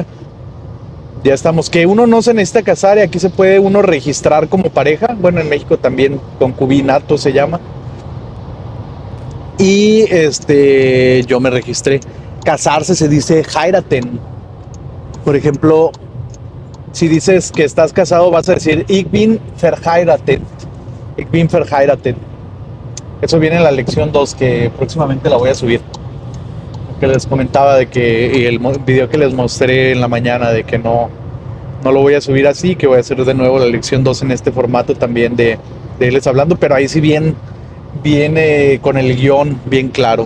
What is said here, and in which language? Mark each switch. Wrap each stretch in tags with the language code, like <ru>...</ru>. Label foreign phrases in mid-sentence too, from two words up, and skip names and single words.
<es>Ya estamos, que uno no se necesita casar y aquí se puede uno registrar como pareja. Bueno, en México también concubinato se llama. Y yo me registré. Casarse se dice heiraten. Por ejemplo, si dices que estás casado, vas a decir</es> <de>ich bin verheiratet. Ich bin verheiratet.</de> <es>Eso viene en la lección 2, que próximamente la voy a subir. Que les comentaba de que y el video que les mostré en la mañana, de que no lo voy a subir así, que voy a hacer de nuevo la lección 2 en este formato también de irles hablando, pero ahí sí viene con el guión bien claro.</es>